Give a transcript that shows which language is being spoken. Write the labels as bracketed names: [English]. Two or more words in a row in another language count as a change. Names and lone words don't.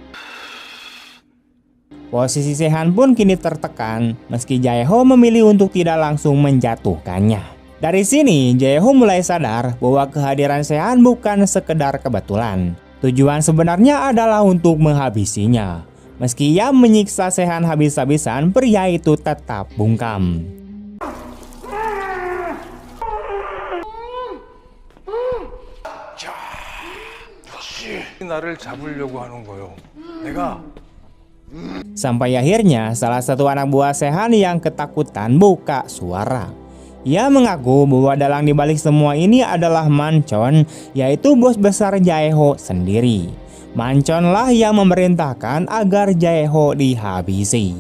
[Indonesian] Posisi Sehan pun kini tertekan, meski Jae-ho memilih untuk tidak langsung menjatuhkannya. Dari sini, Jae-ho mulai sadar bahwa kehadiran Sehan bukan sekedar kebetulan. Tujuan sebenarnya adalah untuk menghabisinya. Meski ia menyiksa Sehan habis-habisan, pria itu tetap bungkam. [Korean] 나를 잡으려고 하는 거요. 내가 [Indonesian] Sampai akhirnya salah satu anak buah Sehan yang ketakutan buka suara. Ia mengaku bahwa dalang dibalik semua ini adalah Manchon, yaitu bos besar Jae-ho sendiri. Manchonlah yang memerintahkan agar Jae-ho dihabisi.